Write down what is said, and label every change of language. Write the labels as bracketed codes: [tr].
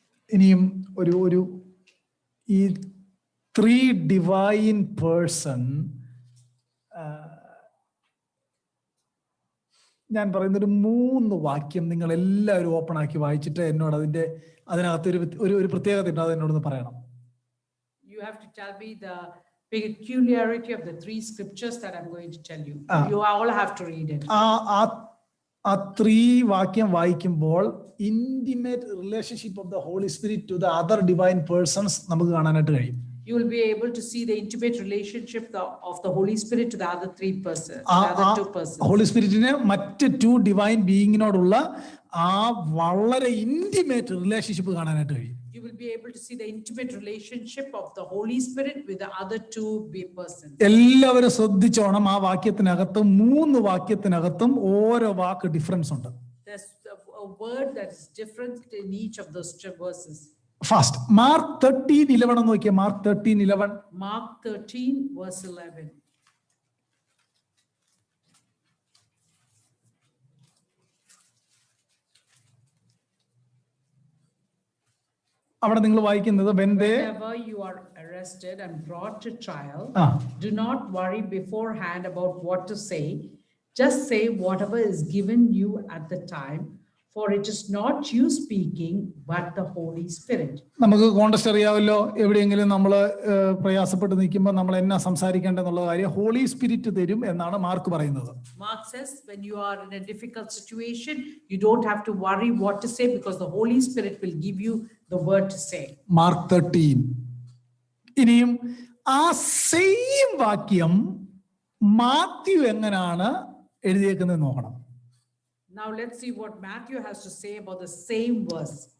[ml] ഇനിയും ഒരു ഈ 3 [en] divine person [ml] ഞാൻ പറയുന്ന ഒരു 3 വാക്യം നിങ്ങൾ എല്ലാവരും ഓപ്പൺ ആക്കി വായിച്ചിട്ട് എന്നോട് അതിനകത്ത് ഒരു പ്രത്യേകത ഉണ്ട്, അത് എന്നോടൊന്ന് പറയണം. [en] You have to tell me the peculiarity of the 3 scriptures that I'm going to tell you. You all have to read it. [ml] ആ 3 വാക്യം വായിക്കുമ്പോൾ [en] intimate relationship of the Holy Spirit to the other divine persons [ml] നമുക്ക് കാണാനായിട്ട് കഴിയും. [en] You will be able to see the intimate relationship of the Holy Spirit to the other 3 persons, the other 2 persons. [ml] Holy സ്പിരിറ്റിന് മറ്റ് 2 divine ബീയിങ്ങിനോടുള്ള ആ വളരെ intimate relationship കാണാനായിട്ട് കഴിയും. [en] You will be able to see the intimate relationship of the Holy Spirit with the other 2 persons. [ml] എല്ലാവരും ശ്രദ്ധിച്ചോണം, ആ വാക്യത്തിനകത്തും 3 വാക്യത്തിനകത്തും ഓരോ വാക്ക് difference ഉണ്ട്. [en] There's a word that is different in each of those 2 verses. [ml] Fast mark 13:11 എന്ന് നോക്കിയാൽ. Mark 13:11. [en] Mark 13 verse 11. [ml] അവിടെ നിങ്ങൾ വായിക്കുന്നത് [en] whenever you are arrested and brought to trial, do not worry beforehand about what to say. Just say whatever is given you at the time, for it is not you speaking, but the Holy Spirit. [ml] നമുക്ക് contest അറിയാമല്ലോ. എവിടെയെങ്കിലും നമ്മൾ പ്രയാസപ്പെട്ട് നിൽക്കുമ്പോൾ നമ്മൾ എന്നാ സംസാരിക്കേണ്ടെന്നുള്ള കാര്യം holy spirit തരും എന്നാണ് മാർക്ക് പറയുന്നത്. [en] Mark says when you are in a difficult situation, you don't have to worry what to say because the Holy Spirit will give you the word to say. [ml] Mark 13. ഇനിയും ആ same വാക്യം മാത്യു എങ്ങനെയാണ് എഴുതിയേക്കുന്നത് നോക്കണം. [en] Now let's see what Matthew has to say about the same verse.